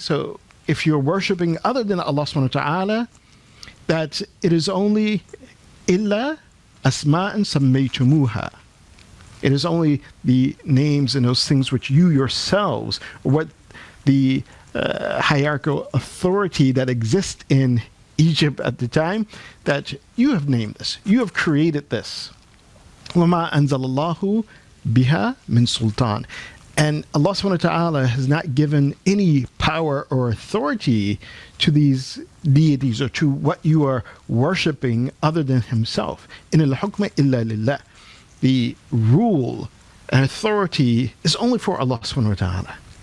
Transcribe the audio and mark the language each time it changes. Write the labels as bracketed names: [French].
[English] So if you're worshiping other than Allah subhanahu wa ta'ala, that it is only [Arabic] illa asma'an sammaytumuha. [English] It is only the names and those things which you yourselves, or what the hierarchical authority that exists in Egypt at the time, that you have named this, you have created this. [Arabic] وَمَا أَنزَلَ اللَّهُ بِهَا مِن sultan. [English] And Allah subhanahu wa ta'ala has not given any power or authority to these deities, or to what you are worshipping other than Himself. [Arabic] In al-hukma illa lillah. [English] The rule and authority is only for Allah subhanahu wa ta'ala.